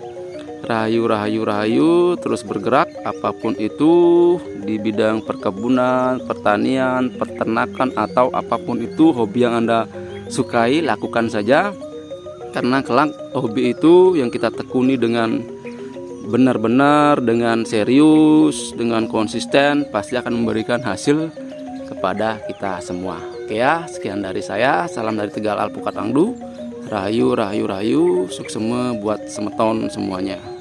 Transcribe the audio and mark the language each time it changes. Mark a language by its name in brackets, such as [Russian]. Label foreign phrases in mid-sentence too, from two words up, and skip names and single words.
[Indonesian] Rahayu, terus bergerak apapun itu di bidang perkebunan, pertanian, peternakan, atau apapun itu hobi yang Anda sukai, lakukan saja. Karena kelak hobi itu yang kita tekuni dengan benar-benar, dengan serius, dengan konsisten, pasti akan memberikan hasil kepada kita semua. Oke ya, sekian dari saya. Salam dari Tegal Alpukat Rangdu. Rahayu, rahayu, rahayu. Suksema buat semeton semuanya.